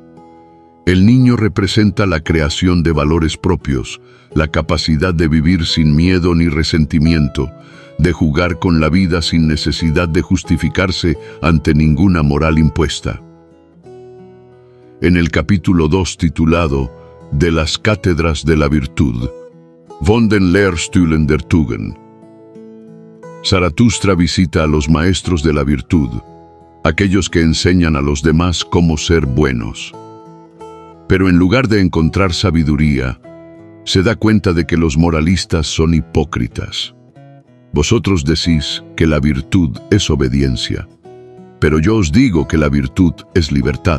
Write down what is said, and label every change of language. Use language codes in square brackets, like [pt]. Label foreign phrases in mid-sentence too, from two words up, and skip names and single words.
[es] El niño representa la creación de valores propios, la capacidad de vivir sin miedo ni resentimiento, de jugar con la vida sin necesidad de justificarse ante ninguna moral impuesta. En el capítulo 2 titulado De las cátedras de la virtud, [de] von den Lehrstühlen der Tugend, [es] Zaratustra visita a los maestros de la virtud, aquellos que enseñan a los demás cómo ser buenos. Pero en lugar de encontrar sabiduría, se da cuenta de que los moralistas son hipócritas. Vosotros decís que la virtud es obediencia, pero yo os digo que la virtud es libertad.